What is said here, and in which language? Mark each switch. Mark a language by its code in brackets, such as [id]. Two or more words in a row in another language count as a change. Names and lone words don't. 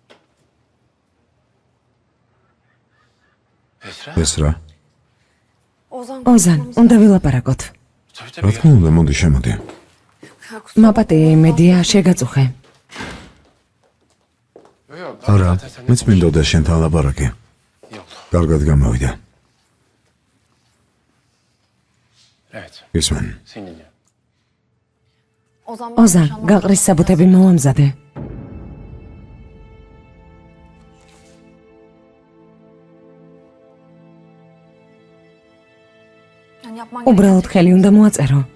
[ka] Esra. ეს რა? ოზან, უნდა ვილაპარაკოთ. რა თქმა უნდა, მოდი შემოდი. მაპატი მედია შეგაწუხე. არა, მეც მინდოდა შენთან ლაპარაკი. კარგად გამოვიდა. [tr] Evet. [ka] ისმენ. [tr] Seni dinliyorum. [ka] ოზან, გაყრის საბუთები მოვამზადე. უბრალოდ ხელი უნდა მოაწერო.